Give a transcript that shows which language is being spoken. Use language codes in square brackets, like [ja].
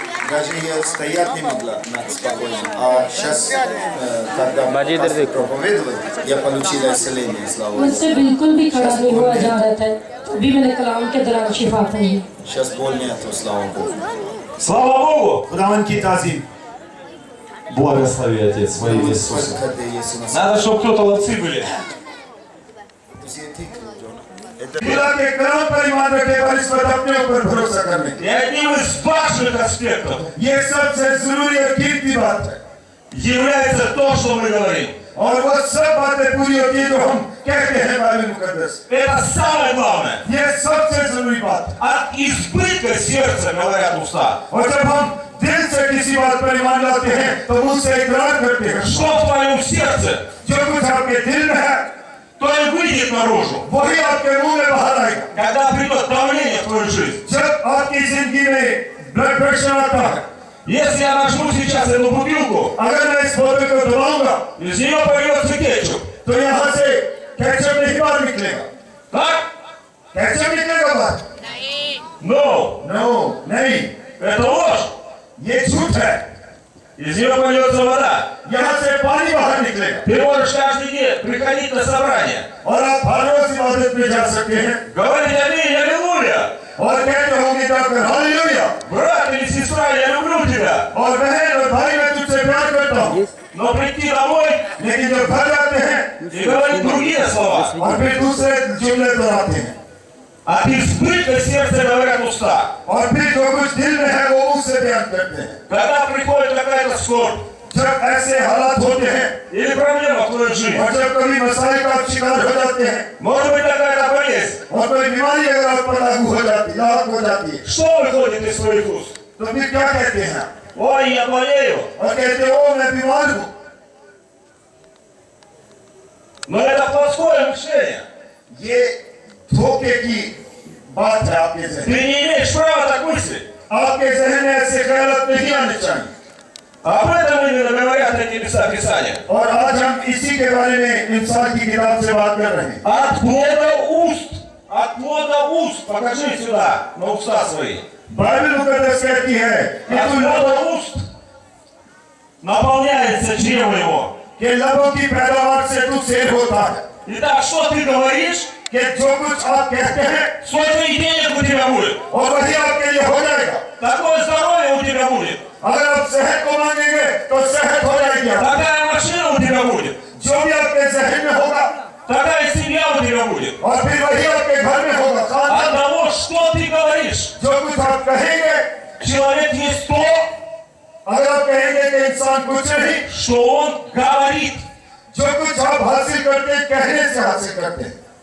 [ru] Даже я стоять не могла спокойно. А сейчас, когда проповедовал, я получила исцеление, слава Богу. [hi] मुझसे बिल्कुल भी खड़ा नहीं हुआ जा रहा था अभी मैंने कलाम के दौरान शिफा पाई है। [ru] Сейчас боль нету, слава Богу. Слава Богу. [hi] खुदावन की ताज़ीम [ru] Благослови, Отец, во имя Иисуса. [hi] करते यीशु मसीह। [ru] Надо, чтобы кто молодцы были. [hi] खुदा के कलाम पर ईमान रखे और इस पर अपने ऊपर भरोसा करने [ru] И одним из важных аспектов [hi] ये सबसे जरूरी और कीमती बात है [ru] является то, что мы говорим. [hi] और वो सब बातें पूरी होती है जो हम कहते हैं बाइबल मुकद्दस [ru] Это самое главное. [hi] ये सबसे जरूरी बात है [ru] От избытка сердца говорят уста. [hi] और जब हम दिल से किसी बात पर ईमान लाते हैं तो मुंह से इकरार करते हैं [ru] Что в твоем сердце, [hi] जो कुछ आपके दिल में है [ru] то и выйдет наружу. [hi] वही आपके मुंह में बाहर आएगा [ru] Когда придет давление в твою жизнь. [hi] जब आपकी जिंदगी में ब्लड प्रेशर आता है [ru] Если я нажму сейчас эту бутылку, [hi] अगर मैं इस बोतल को दबाऊंगा [ru] из нее польется кетчуп. [hi] तो यहाँ से कैचअप नहीं बाहर निकलेगा [ru] Так? [hi] कैचअप निकलेगा बाहर [en] No. [hi] नो नहीं [ru] Это ложь. [hi] ये झूठ है [ru] Из нее польется вода. [hi] यहाँ से पानी बाहर निकलेगा [ru] Ты можешь каждый день приходить на собрание. [hi] और आप हर रोज इबादत में जा सकते हैं [ru] Говорить аминь, аллилуйя. [hi] और कहते होंगे जाकर हालेलुया [ru] Брат или сестра, я люблю тебя. [hi] और बहन और भाई मैं तुझसे प्यार करता हूँ [ru] Но прийти домой [hi] लेकिन जब घर जाते हैं [ru] и говорить другие слова. [hi] और फिर दूसरे जुमले दोहराते हैं [ru] От избытка сердца говорят уста. [hi] और फिर जो कुछ दिल में है वो उससे बयान करते हैं [ru] Когда приходит какая-то скорбь [hi] जब ऐसे हालात होते हैं [ru] или проблема в твоей жизни, [hi] और जब कभी मसाइल का आप शिकार हो जाते हैं [ru] может быть какая-то болезнь, [hi] और कोई बीमारी अगर आप पर लागू हो जाती है लाभ हो जाती है [ru] что выходит из твоих уст? [hi] तो फिर क्या कहते हैं [ru] Ой, я болею. [hi] और कहते हो मैं बीमार हूँ [ru] Но это плоское мышление. [hi] ये धोखे की बात है आपके [ru] Ты [hi] जहन [ru] не имеешь права так мыслить. [hi] आपके जहन में ऐसे ख्याल नहीं आने चाहिए [ru] Об этом именно говорят эти места Писания. [hi] और आज हम इसी के बारे में इंसान की किताब से बात कर रहे हैं [ru] От плода уст. От плода уст. Покажи сюда, на уста свои. [hi] बाइबल मुकद्दस कहती है कि [ru] От [hi] तू [ru] плода уст наполняется чрево его. [hi] कि लबों की पैदावार से तू शेर होता है [ru] Итак, что ты говоришь, [hi] कि जो कुछ आप कहते हैं [ru] столько и денег у тебя будет. [hi] और वही आपके लिए हो जाएगा [ru] Такое здоровье у тебя будет. [hi] अगर आप सेहत को मांगेंगे तो सेहत हो जाएगी आपकी। [ru] Такая машина у тебя будет. [hi] जो भी आपके जहन में होगा [ru] Такая семья у тебя будет. [hi] और फिर वही आपके घर में होगा [ru] От [hi] खानदान [ru] того, что ты говоришь. [hi] जो कुछ आप कहेंगे [ru] Человек есть то, [hi] अगर आप कहेंगे कि इंसान कुछ नहीं [ru] что он говорит. [hi] जो कुछ आप हासिल करते हैं कहने से हासिल करते हैं